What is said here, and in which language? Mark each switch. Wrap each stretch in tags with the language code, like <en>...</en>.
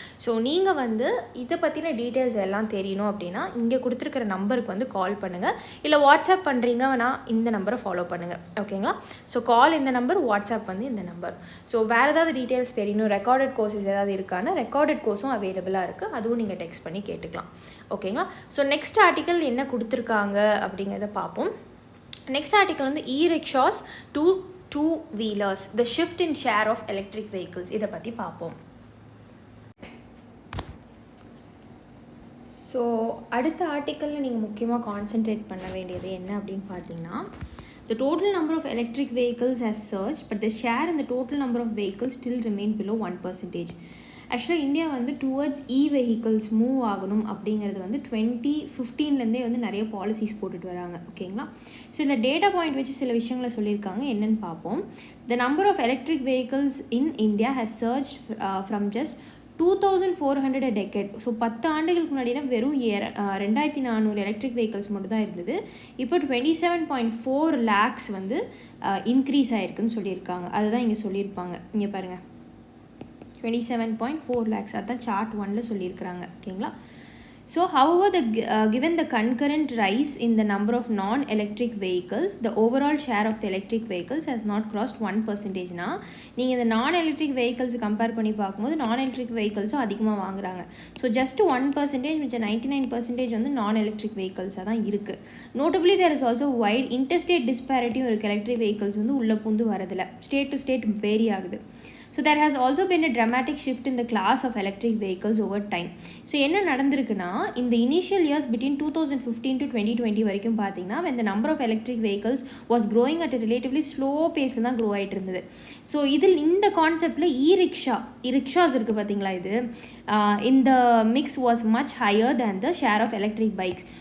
<ta>So நீங்கள் வந்து இதை பற்றின டீட்டெயில்ஸ் எல்லாம் தெரியணும் அப்படின்னா இங்கே கொடுத்துருக்கிற நம்பருக்கு வந்து கால் பண்ணுங்கள், இல்லை வாட்ஸ்அப் பண்ணுறீங்கன்னா இந்த நம்பரை ஃபாலோ பண்ணுங்கள். ஓகேங்களா. ஸோ கால் இந்த நம்பர், வாட்ஸ்அப் வந்து இந்த நம்பர். ஸோ வேறு ஏதாவது டீட்டெயில்ஸ் தெரியணும், ரெக்கார்டட் கோர்சஸ் ஏதாவது இருக்கான்னு ரெக்கார்டட் கோர்ஸும் அவைலபிளாக இருக்குது, அதுவும் நீங்கள் டெக்ஸ்ட் பண்ணி கேட்டுக்கலாம். ஓகேங்களா. ஸோ நெக்ஸ்ட் ஆர்டிக்கல் என்ன கொடுத்துருக்காங்க அப்படிங்கிறத பார்ப்போம். நெக்ஸ்ட் ஆர்டிக்கல் வந்து</ta> <en>E-rickshaws to 2-wheelers, the shift in share of electric vehicles,</en> <ta>இதை பற்றி பார்ப்போம். ஸோ அடுத்த ஆர்டிக்கலில் நீங்கள் முக்கியமாக கான்சென்ட்ரேட் பண்ண வேண்டியது என்ன அப்படின்னு பார்த்தீங்கன்னா,</ta> <en>the total number of electric vehicles has surged, but the share in the total number of vehicles still remain below 1%.</en> <ta>ஆக்சுவலாக இந்தியா வந்து டுவர்ட்ஸ் வெஹிக்கிள்ஸ் மூவ் ஆகணும் அப்படிங்கிறது வந்து 2015 வந்து நிறைய பாலிசிஸ் போட்டுட்டு வராங்க. ஓகேங்களா. ஸோ இந்த டேட்டா பாயிண்ட் வச்சு சில விஷயங்களை சொல்லியிருக்காங்க, என்னென்னு பார்ப்போம்.</ta> <en>The number of electric vehicles in India has surge from just 2400 a decade.</en> <ta>So 10 ஆண்டுகளுக்கு முன்னாடினா வெறும் 2400 எலக்ட்ரிக் வெஹிக்கிள்ஸ் மட்டும் தான் இருந்தது. இப்போ 27.4 lakhs வந்து இன்க்ரீஸ் ஆகிருக்குன்னு சொல்லியிருக்காங்க. அதுதான் இங்கே சொல்லியிருப்பாங்க. இங்கே பாருங்கள், 27.4 lakhs, அதுதான் சார்ட் 1ல் சொல்லியிருக்கிறாங்க. ஓகேங்களா.</ta> <en>So however, given the concurrent rise in the number of non-electric vehicles, the overall share of the electric vehicles has not crossed 1%.</en> <ta>நீங்கள் இந்த non-electric vehicles கம்பேர் பண்ணி பார்க்கும்போது non-electric vehiclesம் அதிகமாக வாங்குறாங்க. ஸோ ஜஸ்ட் 1%, மிச்சம் 99% வந்து non-electric vehicles-ஆக தான் இருக்குது.</ta> <en>Notably, there is also wide interstate disparity</en> <ta>இருக்குது. எலக்ட்ரிக் vehicles வந்து உள்ள பூந்து வரதில்லை, ஸ்டேட் டு ஸ்டேட் வேரி ஆகுது.</ta> <en>So there has also been a dramatic shift in the class of electric vehicles over time.</en> <ta>So என்ன நடந்திருக்குன்னா,</ta> <en>in the initial years between 2015 to 2020</en> <ta>வரைக்கும் பார்த்தீங்கன்னா,</ta> <en>when the number of electric vehicles was growing at a relatively slow pace</en> <ta>தான் grow ஆகிட்டு இருந்தது. So இதில் இந்த கான்செப்டில் rickshaws இருக்குது பார்த்தீங்களா, இது இந்த</ta> <en>Mix was much higher than the share of electric bikes.</en>